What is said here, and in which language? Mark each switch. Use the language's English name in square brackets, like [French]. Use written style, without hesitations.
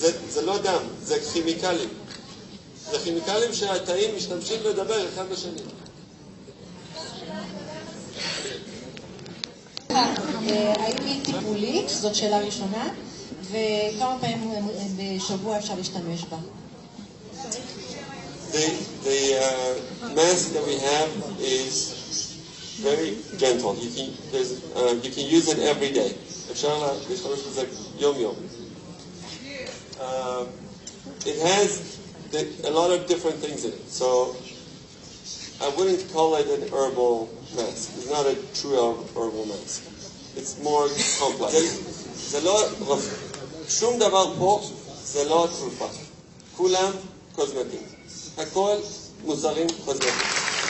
[Hebrew] זה לא דם, זה כימיקלים. זה כימיקלים שהתאים משתמשים לדבר אחד בשני. האם היא טיפולית? זאת שאלה ראשונה. וכמה פעמים בשבוע אפשר להשתמש בה? [English] The mask that we have is very gentle. You can use it every day. [Hebrew] אפשר להשתמש בזה יום-יום. [English] It has a lot of different things in it. So I wouldn't call it an herbal mask. It's not a true herbal mask. It's more complex. [Hebrew] זה לא שום דבר פה זה לא תרופה. כולם קוסמטיים. הכל מוצרים קוסמטיים.